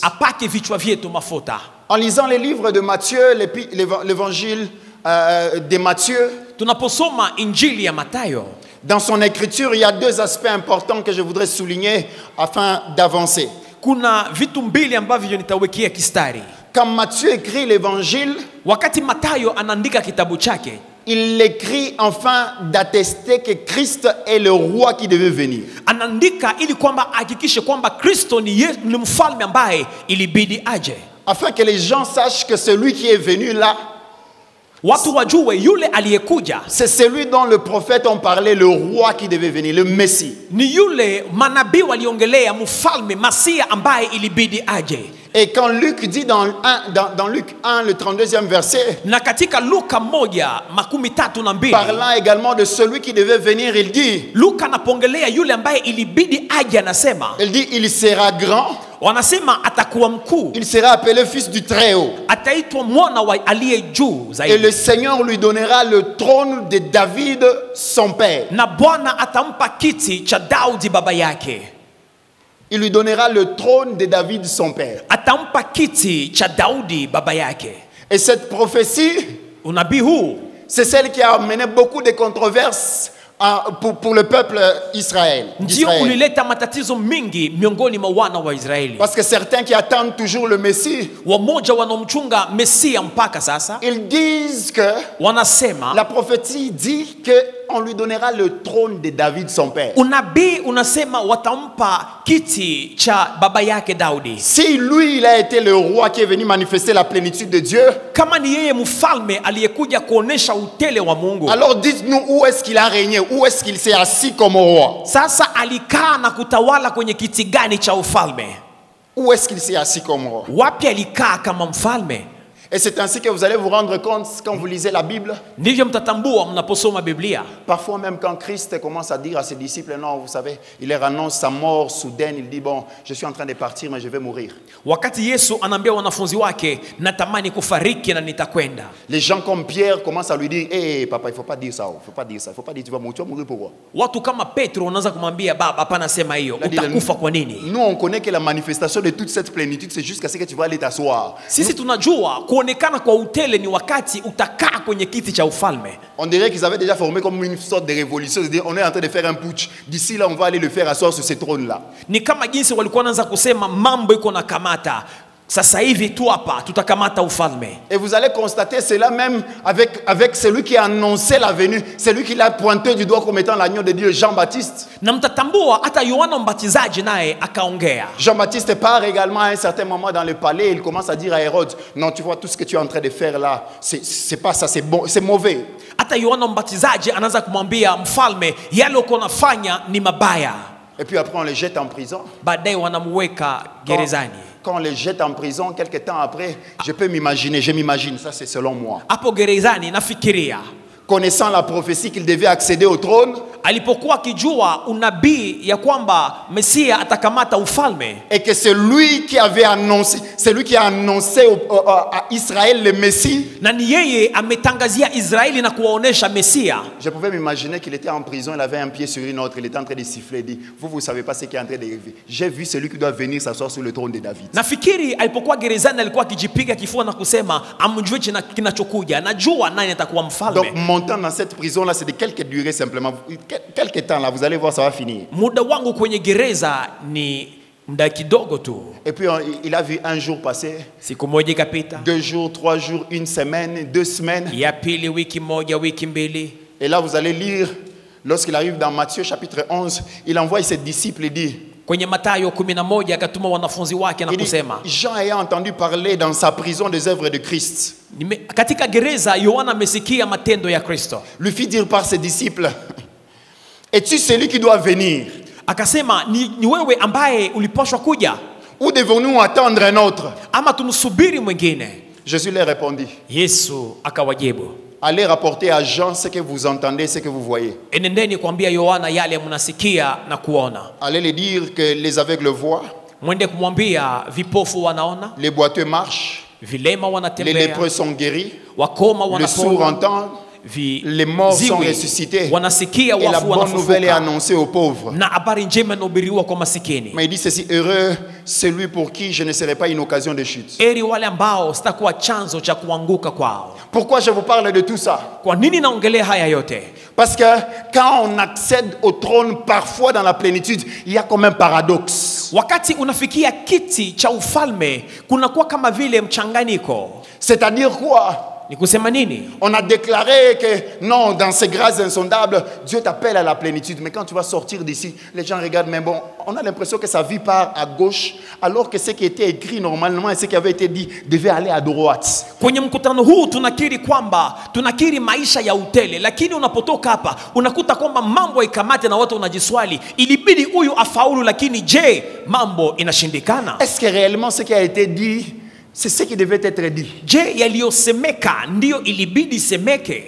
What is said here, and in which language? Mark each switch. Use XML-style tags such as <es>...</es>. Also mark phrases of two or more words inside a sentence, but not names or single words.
<sw>Apake vichwa vyetu mafuta.</sw> <fr>En lisant les livres de Matthieu, l'évangile de Matthieu,</fr> <sw>Tunaposoma Injili ya Mathayo,</sw> <fr>dans son écriture, il y a deux aspects importants que je voudrais souligner afin d'avancer.</fr> <sw>kuna vitu mbili ambavyo nitawekea kistari.</sw> <fr>Quand Matthieu écrit l'évangile,</fr> <sw>Wakati Mathayo anaandika kitabu chake,</sw> <fr>il écrit enfin d'attester que Christ est le roi qui devait venir.</fr> <sw>Anaandika ili kwamba hakikishe kwamba Kristo ni mfalme ambaye ilibidi aje.</sw> <fr>Afin que les gens sachent que celui qui est venu là,</fr> <sw>watu wajue yule aliyekuja,</sw> <fr>c'est celui dont le prophète en parlait, le roi qui devait venir, le Messie.</fr> <sw>Ni yule manabii waliongelea mfalme Masia ambaye ilibidi aje.</sw> <fr>Et quand Luc dit dans Luc 1, le 32e verset,</fr> <sw>na katika Luka 1:32,</sw> <fr>parlant également de celui qui devait venir, il dit,</fr> <sw>Luka anapongelea yule ambaye ilibidi aje, anasema,</sw> <fr>il dit, il sera grand,</fr> <sw>wanasema atakuwa mkuu,</sw> <fr>il sera appelé fils du Très-Haut,</fr> <sw>ataitwa mwana wa aliye juu zaidi,</sw> <fr>et le Seigneur lui donnera le trône de David son père.</fr> <sw>na Bwana atampa kiti cha Daudi baba yake.</sw> <fr>Il lui donnera le trône de David son père.</fr> <sw>Atampa kiti cha Daudi baba yake.</sw> <fr>Et cette prophétie,</fr> <sw>unabii huu,</sw> <fr>c'est celle qui a amené beaucoup de controverses pour le peuple Israël.</fr> <sw>Ndio ulileta matatizo mingi miongoni mwa wana wa Israeli.</sw> <fr>Parce que certains qui attendent toujours le Messie,</fr> <sw>wamoja wanaomchunga Mesia mpaka sasa,</sw> <fr>ils disent que</fr> <sw>wanasema</sw> <fr>la prophétie dit que on lui donnera le trône de David son père.</fr> <sw>Unabii unasema watampa kiti cha baba yake Daudi.</sw> <fr>Si lui il a été le roi qui est venu manifester la plénitude de Dieu,</fr> <sw>kama ni yeye mfalme aliyekuja kuonesha utele wa Mungu,</sw> <fr>alors dites-nous où est-ce qu'il a régné, où est-ce qu'il s'est assis comme roi?</fr> <sw>Sasa alikaa na kutawala kwenye kiti gani cha ufalme?</sw> <fr>Où est-ce qu'il s'est assis comme roi?</fr> <sw>Wapi alikaa kama mfalme?</sw> <fr>Et c'est ainsi que vous allez vous rendre compte quand vous lisez la Bible.</fr> <sw>Ndivyo mtatambua mnaposoma Biblia.</sw> <fr>Parfois même quand Christ commence à dire à ses disciples, non, vous savez, il leur annonce sa mort soudaine, il dit, bon, je suis en train de partir, mais je vais mourir.</fr> <sw>Wakati Yesu anaambia wanafunzi wake, natamani kufariki na nitakwenda.</sw> <fr>Les gens comme Pierre commencent à lui dire, hé, papa, il ne faut pas dire ça, il ne faut pas dire ça, il ne faut pas dire, tu vas mourir pourquoi?</fr> <sw>Watu kama Petro wanaanza kumwambia, baba, hapana sema hiyo, utakufa kwa nini?</sw> <fr>Nous, on connaît que la manifestation de toute cette plénitude, c'est jusqu'à ce que tu vas aller t'asseoir.</fr> <sw>Sisi tunajua kuonekana kwa utele ni wakati utakaa kwenye kiti cha ufalme.</sw> <fr>On dirait qu'ils avaient déjà formé comme une sorte de révolution. C'est-à-dire, on est en train de faire un putsch. D'ici là, on va aller le faire asseoir sur ces trônes-là.</fr> <sw>Ni kama jinsi walikuwa wanaanza kusema mambo iko na kamata. Sasa hivi tu hapa tutakamata ufalme.</sw> <fr>Et vous allez constater cela même avec celui qui a annoncé la venue, celui qui l'a pointé du doigt comme étant l'agneau de Dieu, Jean-Baptiste.</fr> <sw>Na mtatambua hata Yohana Mbatizaji naye akaongea.</sw> <fr>Jean-Baptiste part également à un certain moment dans le palais, il commence à dire à Hérode, non, tu vois tout ce que tu es en train de faire là, c'est pas ça, c'est bon, c'est mauvais.</fr> <sw>Hata Yohana Mbatizaji anaanza kumwambia mfalme, yale uko nafanya ni mabaya.</sw> <fr>Et puis après on les jette en prison.</fr> <sw>Baadaye wanamuweka gerezani.</sw> <fr>Quand on les jette en prison, quelques temps après, je peux m'imaginer, je m'imagine, ça c'est selon moi.</fr> <sw>Hapo gerezani nafikiria,</sw> <fr>connaissant la prophétie qu'il devait accéder au trône,</fr> <sw>alipokuwa akijua unabii ya kwamba Mesia atakamata ufalme,</sw> <fr>et que c'est lui qui avait annoncé, c'est lui qui a annoncé à Israël le Messie,</fr> <sw>na ni yeye ametangazia Israeli na kuwaonesha Mesia.</sw> <fr>Je pouvais m'imaginer qu'il était en prison, il avait un pied sur une autre, il était en train de siffler, il dit, vous savez pas ce qui est en train d'arriver. J'ai vu celui qui doit venir s'asseoir sur le trône de David.</fr> <sw>Nafikiri alipokuwa gerezani alikuwa akijipiga kifua na kusema amjue kinachokuja, najua nani atakuwa mfalme.</sw> <fr>Donc mon temps dans cette prison là c'est de quelques durées simplement, quelques temps là, vous allez voir ça va finir.</fr> <sw>Muda wangu kwenye gereza ni muda kidogo tu.</sw> <fr>Et puis il a vu un jour passer,</fr> <sw>siku moja ikapita,</sw> <fr>2 jours, 3 jours, 1 semaine, 2 semaines,</fr> <sw>ya pili wiki moja, wiki mbili.</sw> <fr>Et là vous allez lire, lorsqu'il arrive dans Matthieu chapitre 11, il envoie ses disciples et dit,</fr> <sw>kwenye Mathayo 11 akatuma wanafunzi wake na kusema,</sw> <fr>Jean a entendu parler dans sa prison des œuvres de Christ.</fr> <sw>Katika gereza Yohana amesikia matendo ya Kristo.</sw> <fr>Lui fit dire par ses disciples, es-tu celui qui doit venir?</fr> <sw>Akasema, ni wewe ambaye ulipaswa kuja?</sw> <fr>Ou devons-nous attendre un autre?</fr> <sw>Ama tumsubiri mwingine?</sw> <fr>Jésus leur répondit,</fr> <sw>Yesu akawajibu,</sw> <fr>allez rapporter à Jean ce que vous entendez, ce que vous voyez.</fr> <sw>Enendeni kuambia Yohana yale mnasikia na kuona.</sw> <fr>Allez les dire que les aveugles voient,</fr> <sw>mwende kumwambia vipofu wanaona,</sw> <fr>les boiteux marchent,</fr> <sw>vilema</sw> <fr>les</fr> <sw>wanatembea,</sw> <fr>lépreux sont guéris,</fr> <sw>wakoma</sw> <fr>les sourds</fr> <sw>wanapona,</sw> <fr>entendent, les morts sont ressuscités,</fr> <sw>wanasikia,</sw> <fr>et la</fr> <sw>wafu</sw> <fr>bonne nouvelle est</fr> <sw>wanafufuka,</sw> <fr>annoncée aux pauvres.</fr> <sw>na habari njema inahubiriwa kwa masikini.</sw> <fr>Mais il dit ceci, heureux celui pour qui je ne serai pas une occasion de chute.</fr> <sw>Eri wale ambao sitakuwa chanzo cha kuanguka kwao.</sw> <fr>Pourquoi je vous parle de tout ça?</fr> <sw>Kwa nini naongelea haya yote?</sw> <fr>Parce que quand on accède au trône, parfois dans la plénitude, il y a comme un paradoxe.</fr> <sw>Wakati unafikia kiti cha ufalme, kunakuwa kama vile mchanganyiko.</sw> <fr>C'est-à-dire quoi?</fr> <sw>Ni kusema nini?</sw> <fr>On a déclaré que non, dans ces grâces insondables, Dieu t'appelle à la plénitude. Mais quand tu vas sortir d'ici, les gens regardent, mais bon, on a l'impression que sa vie part à gauche, alors que ce qui était écrit normalement et ce qui avait été dit devait aller à droite.</fr> <sw>Kwenye mkutano huu tunakiri kwamba tunakiri maisha ya utele, lakini unapotoka hapa unakuta kwamba mambo ikamate na watu unajiswali, ilibidi huyu afaulu, lakini je, mambo inashindikana?</sw> <fr>Est-ce que réellement ce qui a été dit, c'est ce qui devait être dit?</fr> <sw>Je, yaliyosemeka ndio ilibidi semeke?</sw>